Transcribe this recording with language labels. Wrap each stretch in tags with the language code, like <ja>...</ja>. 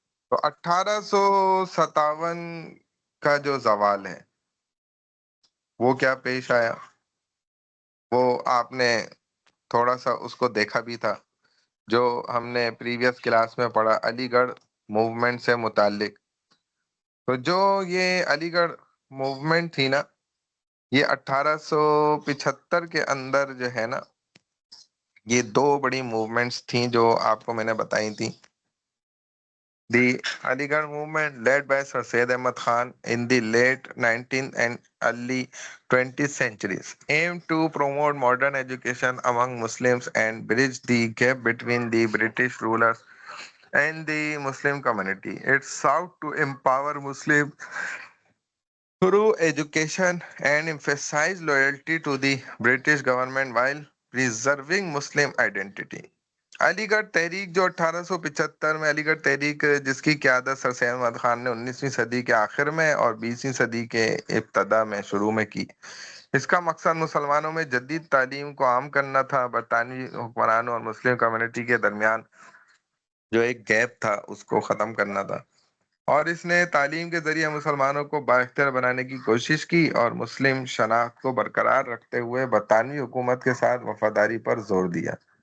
<ur>تو 1857 کا جو زوال ہے وہ کیا پیش آیا، وہ آپ نے تھوڑا سا اس کو دیکھا بھی تھا جو ہم نے پریویس کلاس میں پڑھا، علی گڑھ موومنٹ سے متعلق. تو جو یہ علی گڑھ موومنٹ تھی نا، یہ 1875 کے اندر جو ہے نا، یہ دو بڑی موومنٹس تھیں جو آپ کو میں نے بتائی تھیں.</ur> <en>The Aligarh movement led by Sir Syed Ahmad Khan in the late 19th and early 20th centuries aimed to promote modern education among Muslims and bridge the gap between the British rulers and the Muslim community. It sought to empower Muslims through education and emphasize loyalty to the British government while preserving Muslim identity.</en> <ur>علی گڑھ تحریک جو 1875 میں علی گڑھ تحریک جس کی قیادت سر سید احمد خان نے 19ویں صدی کے آخر میں اور 20ویں صدی کے ابتدا میں شروع میں کی، اس کا مقصد مسلمانوں میں جدید تعلیم کو عام کرنا تھا، برطانوی حکمرانوں اور مسلم کمیونٹی کے درمیان جو ایک گیپ تھا اس کو ختم کرنا تھا، اور اس نے تعلیم کے ذریعے مسلمانوں کو بااختیار بنانے کی کوشش کی اور مسلم شناخت کو برقرار رکھتے ہوئے برطانوی حکومت کے ساتھ وفاداری پر زور دیا.</ur>